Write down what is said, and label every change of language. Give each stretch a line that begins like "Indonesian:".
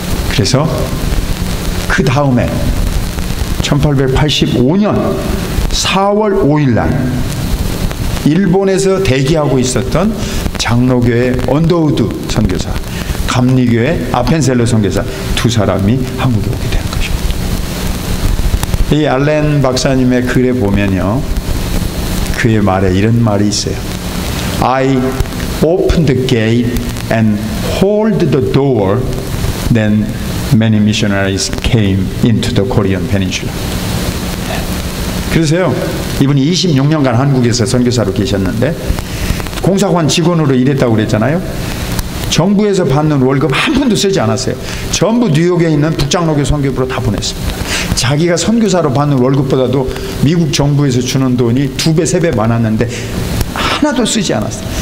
Korean: 그래서 그 다음에 1885년 4월 5일 날 일본에서 대기하고 있었던 장로교회 언더우드 선교사, 감리교회 아펜셀러 선교사 두 사람이 한국에 오게 된 것입니다. 이 알렌 박사님의 글에 보면요, 그의 말에 이런 말이 있어요.
English: I opened the gate and hold the door, then many missionaries came into the Korean peninsula.
Korean: 그래서요, 이분이 26년간 한국에서 선교사로 계셨는데 공사관 직원으로 일했다고 그랬잖아요. 정부에서 받는 월급 한 푼도 쓰지 않았어요. 전부 뉴욕에 있는 북장로교 선교부로 다 보냈습니다. 자기가 선교사로 받는 월급보다도 미국 정부에서 주는 돈이 2배, 3배 많았는데 하나도 쓰지 않았어요.